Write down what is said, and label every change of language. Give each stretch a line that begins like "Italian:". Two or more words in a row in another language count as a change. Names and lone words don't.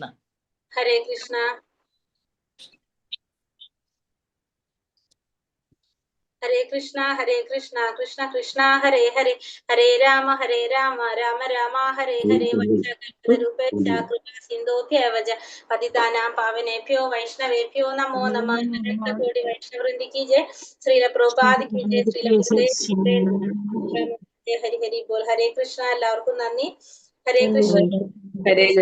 Sanskrit: ഹരേ കൃഷ്ണ. ഹരേ കൃഷ്ണ ഹരേ കൃഷ്ണ കൃഷ്ണ കൃഷ്ണ ഹരേ ഹരേ, ഹരേ രാമ രാമ രാമ ഹരേ ഹരേ, സിന്ധോഭ്യവച പതിതാനാം പാവനേഭ്യോ വൈഷ്ണവേഭ്യോ നമോ നമഃ.
Hindi: कोटि वैष्णववृन्दि की जय, श्रील प्रभुपाद की जय, श्रील हरि हरि बोल.
Sanskrit: ഹരേ കൃഷ്ണ.
Malayalam: എല്ലാവർക്കും നന്ദി.
Sanskrit: ഹരേ കൃഷ്ണ. ഹരേ